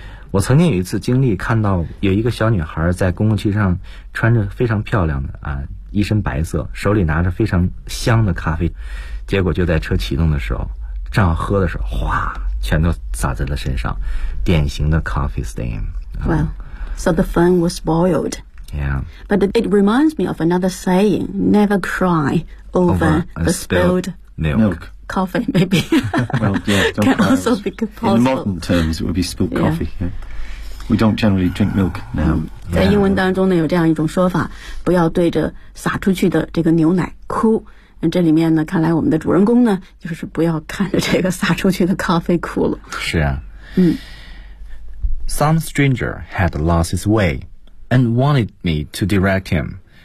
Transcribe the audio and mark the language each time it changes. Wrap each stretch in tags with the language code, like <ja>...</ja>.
<zh>我曾经有一次经历，看到有一个小女孩在公共汽车上穿着非常漂亮的啊，一身白色，手里拿着非常香的咖啡，结果就在车启动的时候，正要喝的时候，哗，全都洒在了身上，典型的 coffee stain。</zh> <en>Well, so the fun was spoiled. Yeah. But it reminds me of another saying: never cry over the spilled milk. Coffee, maybe. Well, yeah, can also be possible. In modern terms, it would be spilled coffee. Yeah. Yeah. We don't generally drink milk now.、</en> <zh>在英文当中呢，有这样一种说法：不要对着洒出去的这个牛奶哭。这里面呢，看来我们的主人公呢，就是不要看着这个洒出去的咖啡哭了。是啊。</zh> <en>Some stranger had lost his way and wanted me to direct him.</en>